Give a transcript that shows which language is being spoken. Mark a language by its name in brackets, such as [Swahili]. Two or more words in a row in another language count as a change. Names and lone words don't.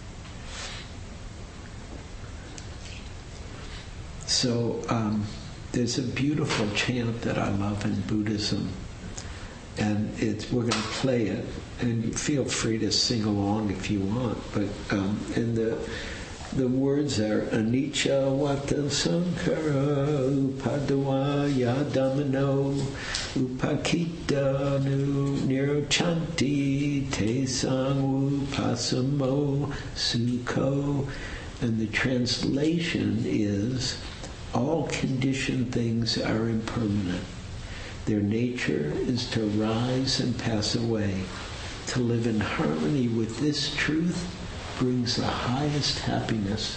[English] So there's a beautiful chant that I love in Buddhism, and we're going to play it, and feel free to sing along if you want. But and the words are [Pali] anicca vata sankhara upadavaya dhammano upakita nu nirochanti te sang upasamo sukho. [English] And the translation is, all conditioned things are impermanent. Their nature is to rise and pass away. To live in harmony with this truth brings the highest happiness.